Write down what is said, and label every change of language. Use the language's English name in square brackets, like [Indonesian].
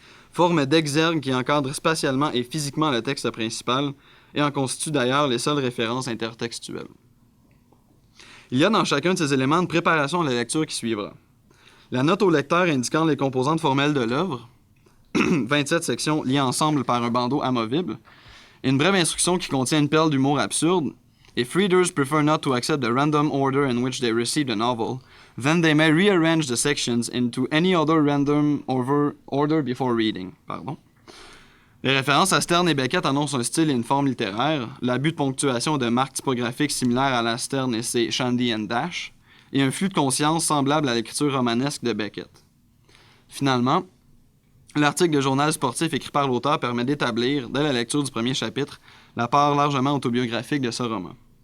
[French] Forme d'exergue qui encadre spatialement et physiquement le texte principal, et en constitue d'ailleurs les seules références intertextuelles. Il y a dans chacun de ces éléments une préparation à la lecture qui suivra. La note au lecteur indiquant les composantes formelles de l'œuvre, 27 sections liées ensemble par un bandeau amovible, et une brève instruction qui contient une perle d'humour absurde. [English] If readers prefer not to accept the random order in which they received the novel, then they may rearrange the sections into any other random order before reading. [French] Les références à Sterne et Beckett annoncent un style et une forme littéraire, l'abus de ponctuation et de marques typographiques similaires à la Sterne et ses Shandy and Dash, et un flux de conscience semblable à l'écriture romanesque de Beckett. Finalement, l'article de journal sportif écrit par l'auteur permet d'établir, dès la lecture du premier chapitre, la part largement autobiographique de ce roman.